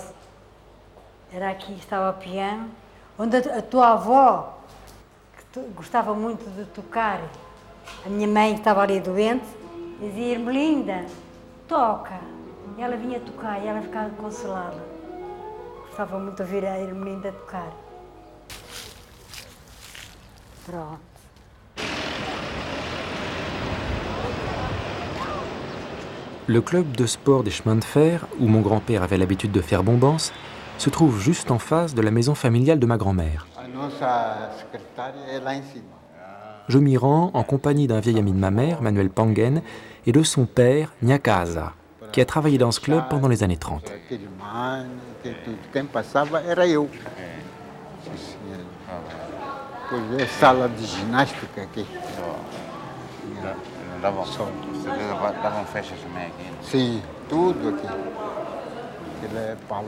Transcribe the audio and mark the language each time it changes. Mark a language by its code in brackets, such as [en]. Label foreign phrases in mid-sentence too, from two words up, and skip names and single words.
[pt] Era aqui que estava o piano, onde a tua avó, que gostava muito de tocar, a minha mãe que estava ali doente, dizia: Ermelinda, toca. E ela vinha tocar e ela ficava consolada. Gostava muito de ouvir a Ermelinda tocar. Pronto. [fr] Le club de sport des chemins de fer, où mon grand-père avait l'habitude de faire bombance, se trouve juste en face de la maison familiale de ma grand-mère. [pt] A nossa secretária é lá em cima. [fr] je m'y rends en compagnie d'un vieil ami de ma mère, Manuel Pangen, et de son père, Nyakaza, qui a travaillé dans ce club pendant les années 30. [pt] Quem passava era eu. Depois a sala de ginástica aqui. Davam festas também aqui? Sim, tudo aqui. Aquilo é palco.